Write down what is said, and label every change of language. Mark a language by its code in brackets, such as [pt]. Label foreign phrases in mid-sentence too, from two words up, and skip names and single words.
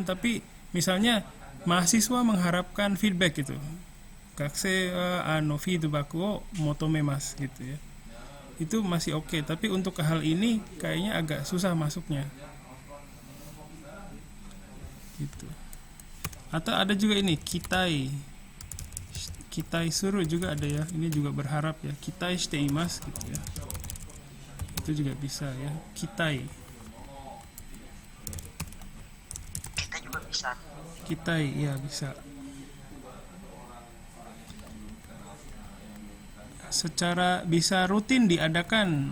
[id] Tapi misalnya mahasiswa mengharapkan feedback gitu, [ja] 学生はフィードバックを求めます [id] gitu ya, itu masih oke. Tapi untuk hal ini kayaknya agak susah masuknya gitu. Atau ada juga ini [ja] 期待する [id] juga ada ya, ini juga berharap ya, [ja] 期待しています [id] gitu ya, itu juga bisa ya, kitai. Kita juga bisa. Kitai ya bisa. Secara bisa rutin diadakan.